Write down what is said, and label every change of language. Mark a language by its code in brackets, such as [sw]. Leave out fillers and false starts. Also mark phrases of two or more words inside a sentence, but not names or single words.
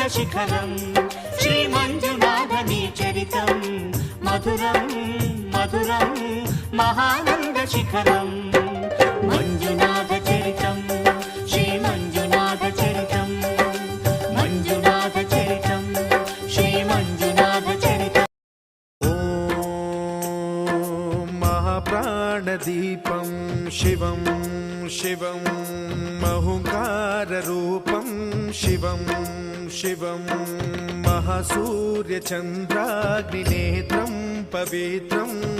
[te] శిఖరం శ్రీ మంజునాథని చరితం మధురం మధురం మహానంద శిఖరం మంజునాథ చరితం శ్రీ మంజునాథ చరితం మంజునాథ చరితం శ్రీ మంజునాథ చరితం [sa] महाप्राणदीपं शिवं शिवं महुकाररूपं शिवं शिवं महासूर्यचन्द्राग्निनेत्रं पवित्रं